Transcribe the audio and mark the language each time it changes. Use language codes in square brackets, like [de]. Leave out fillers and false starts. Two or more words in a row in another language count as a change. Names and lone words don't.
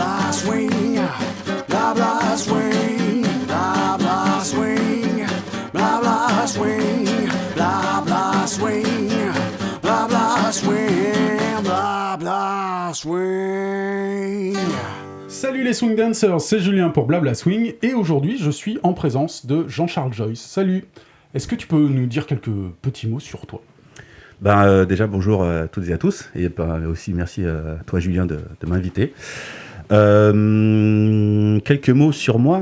[fr] blah swing, blah blah swing, blah blah swing, blah blah swing, blah blah swing, blah blah swing, blah blah swing. Salut les swing dancers, c'est Julien pour Blabla Swing et aujourd'hui je suis en présence de Jean-Charles Joyce. Salut, est-ce que tu peux nous dire quelques petits mots sur toi ? Déjà bonjour à toutes et à tous et aussi merci à toi Julien de m'inviter. Quelques mots sur moi.